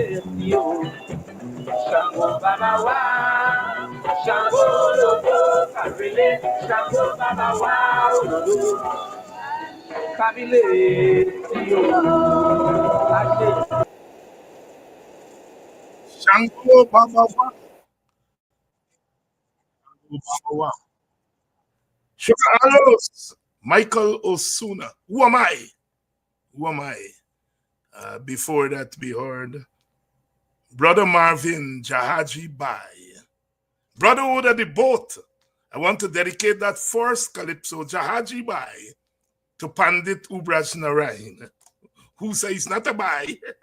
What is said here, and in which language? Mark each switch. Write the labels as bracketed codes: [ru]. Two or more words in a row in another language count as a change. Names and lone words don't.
[yo] Shango Baba Wa, Shango Lodo, Karele, Shango Baba Wa, Olodo, Kabile. Shango Baba Wa. Baba Wa. [en] Sugar Alos, Michael Osuna. Who am I? Who am I? Before that, we heard Brother Marvin Jahaji Bai. Brotherhood of the Boat. I want to dedicate that first calypso, Jahaji Bai, to Pandit Ubraj Narayan, who says not a Bai.